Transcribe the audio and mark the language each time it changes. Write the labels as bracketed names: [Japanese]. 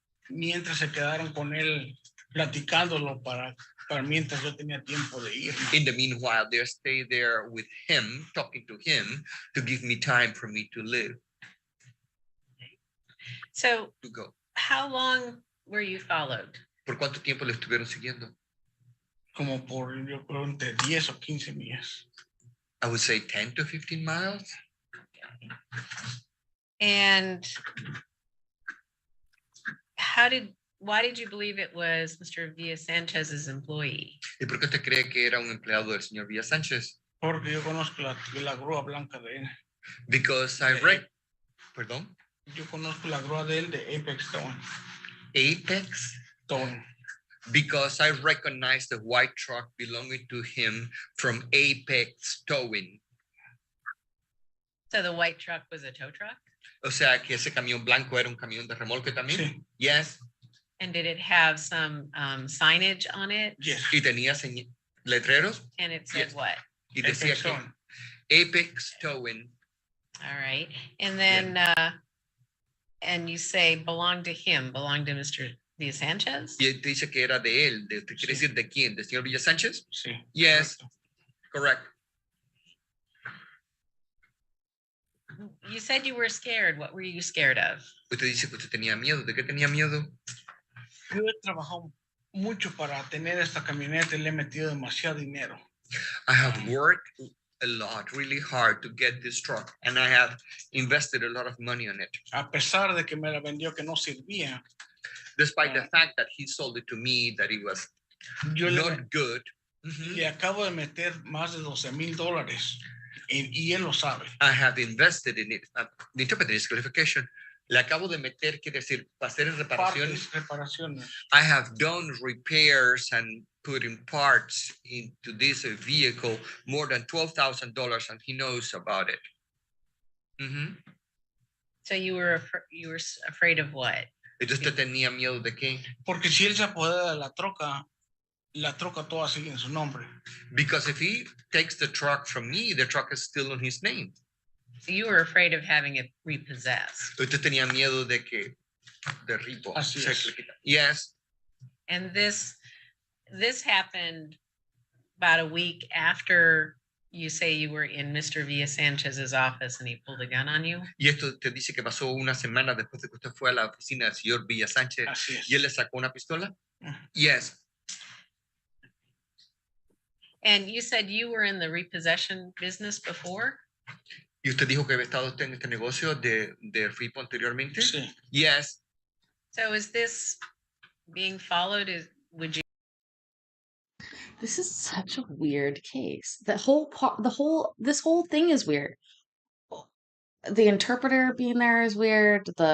[Spanish] Mientras se quedaron con él platicándolo para mientras yo tenía tiempo de ir. [English] In the meanwhile, they stayed there with him, talking to him, to give me time for me to live, So to go. how long were you followed? [Spanish] ¿Por cuánto tiempo le estuvieron siguiendo? Como por, yo creo, entre 10 o 15 millas. [English] I would say 10 to 15 miles. And why did you believe it was Mr. Villasanchez's employee? [Spanish] ¿Y por qué usted cree que era un empleado del señor Villasánchez? Porque yo conozco la grúa blanca de él. [English] Because I [Spanish] Perdón. Yo conozco la grúa de él de Apex Towing. [English] Apex, Towing. because I recognize the white truck belonging to him from Apex Towing. So the white truck was a tow truck? [Spanish] O sea, que ese camión blanco era un camión de remolque también. Sí. [English] Yes. And did it have some signage on it? Yes. [Spanish] Y tenía letreros [English] And it said Yes. what? [Spanish] y decía Apex que [English] Towing. Apex Towing. All right. And then, and you say belonged to him, belonged to Mr. Villa Sanchez? [Spanish] Y te dice que era de él. ¿Quiere decir de quién? ¿De señor Villa Sánchez? Sí. [English] Yes. [Spanish] correcto. [English] Correct. You said you were scared. What were you scared of? [Spanish] Usted dice que usted tenía miedo. ¿De qué tenía miedo? Yo he trabajado mucho para tener esta camioneta y le he metido demasiado dinero. [English] I have worked a lot, really hard to get this truck, and I have invested a lot of money on it. [Spanish] A pesar de que me la vendió que no servía, [English] Despite the fact that he sold it to me, that it was [Spanish] yo le, [English] not good. Mhm. [Spanish] le acabo de meter más de $12,000 y él lo sabe. [English] I have invested in it. The interpreter is clarification. [Spanish] Le acabo de meter, quiere decir, para hacer reparaciones. Reparaciones. [English] I have done repairs and put in parts into this vehicle more than $12,000, and he knows about it. Mhm. So you were afraid of what? [Spanish] Entonces usted tenía miedo de qué? Porque si él se apodera de la troca toda sigue en su nombre. [English] Because if he takes the truck from me, the truck is still on his name. So you were afraid of having it repossessed. [Spanish] Usted tenía miedo de que de ripo. Así se es. le quita. [English] Yes. And this happened about a week after you say you were in Mr. Villa Sanchez's office and he pulled a gun on you. [Spanish] Y esto te dice que pasó una semana después de que usted fue a la oficina del señor Villa Sánchez Así es. y él le sacó una pistola. Ujú. [English] Yes. And you said you were in the repossession business before? Y usted dijo que había estado usted en este negocio de ripo anteriormente. Sí. Yes. So is this being followed? Would you? This is such a weird case. This whole thing is weird. The interpreter being there is weird.